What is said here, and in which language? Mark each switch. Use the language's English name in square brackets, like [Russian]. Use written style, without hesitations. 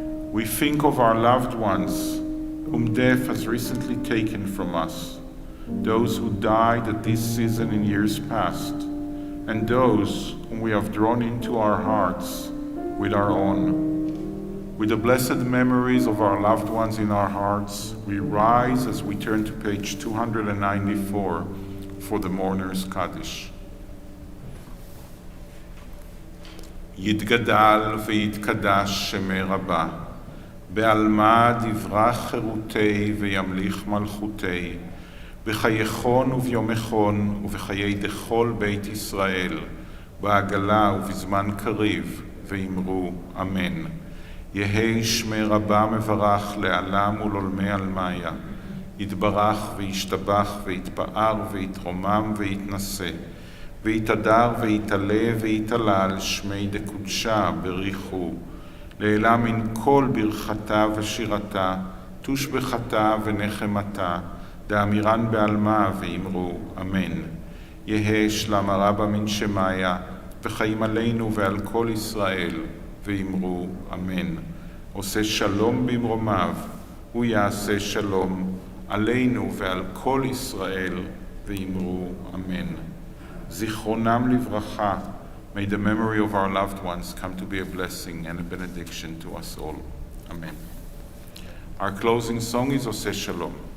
[English] We think of our loved ones whom death has recently taken from us, those who died at this season in years past, and those whom we have drawn into our hearts with our own. With the blessed memories of our loved ones in our hearts, we rise as we turn to page 294 for the Mourner's Kaddish. [Aramaic] יתגדל ויתקדש שמי רבה, בעלמא דברך חירותי וימליך מלכותי, בחייכון וביומכון ובחיי דכל בית ישראל, בעגלה ובזמן קריב, ואמרו אמן. יהי שמי רבה מברך לעלם ולעולמי עלמיה, יתברך וישתבח ויתפאר ויתרומם ויתנשא, ויתהדר ויתעלה ויתעלל שמי דקודשה בריחו, לעילה מן כל ברכתה ושירתה, תושבחתה ונחמתה, דאמירן בעלמה ואמרו אמן. יהא שלמה רבה מן שמיה, וחיים עלינו ועל כל ישראל, ואמרו אמן. [Hebrew] עושה שלום במרומיו, הוא יעשה שלום עלינו ועל כל ישראל, ואמרו אמן. זיכרונם לברכה, [English] may the memory of our loved ones come to be a blessing and a benediction to us all. Amen. Our closing song is Oseh Shalom.